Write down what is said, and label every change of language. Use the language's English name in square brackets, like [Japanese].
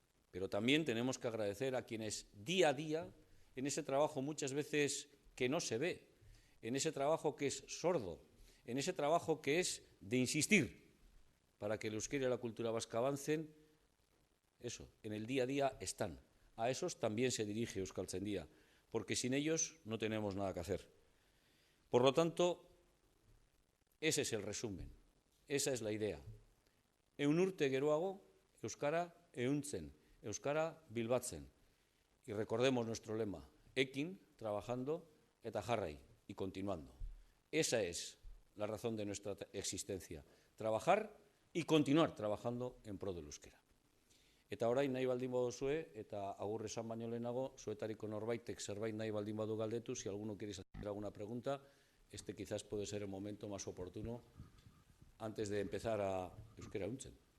[Spanish] Pero también tenemos que agradecer a quienes día a día, en ese trabajo muchas veces que no se ve, en ese trabajo que es sordo, en ese trabajo que es de insistir para que el euskera y la cultura vasca avancen, eso, en el día a día están. A esos también se dirige Euskaltzaindia, porque sin ellos no tenemos nada que hacer. Por lo tanto, ese es el resumen, esa es la idea. [Basque] Ehun urte geroago, euskara ehuntzen, euskara bilbatzen. [Spanish] Y recordemos nuestro lema, ekin, trabajando, [Basque] eta jarrai, [Spanish] y continuando. Esa es la razón de nuestra existencia, trabajar y continuar trabajando en pro del euskera. [Basque] Eta orain nahi baldin baduzue, eta agur esan baino lehenago, zuetariko norbaitek zerbait nahi baldin badu galdetu, [Spanish] si alguno quiere hacer alguna pregunta, este quizás puede ser el momento más oportuno antes de empezar a [Basque] euskera ehuntzen.